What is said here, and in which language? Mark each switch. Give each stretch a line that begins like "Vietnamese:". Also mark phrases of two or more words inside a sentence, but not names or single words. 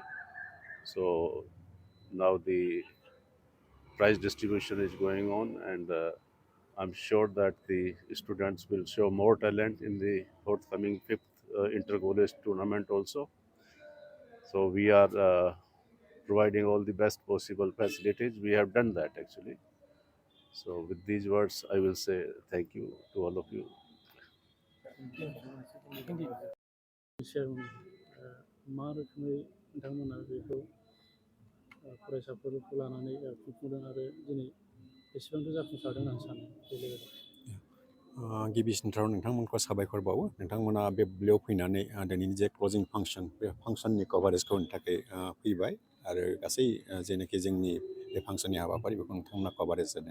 English: So now the prize distribution is going on, and I'm sure that the students will show more talent in the forthcoming fifth inter-college tournament also. So we are providing all the best possible facilities. We have done that actually. So with these words, I will say thank you to all of you.
Bodo: मा रोखोमै नोंथांमोना बेखौ फरायसाफोरखौ लानानै खुंफुंदों आरो दिनै बेसेबांथो जाफुंसारदों होननानै सानो बे लेभेलाव? गिबिसिनथाराव नोंथांमोनखौ साबायखर बावो। नोंथांमोना बे बेयाव फैनानै दिनैनि जे
English: closing function,
Bodo: बे फांसननि कभारेजखौ होनो थाखाय फैबाय आरो गासै जेनाखि जोंनि बे फांसननि हाबाफारि बेखौ नोंथांमोना कभारेज जादों।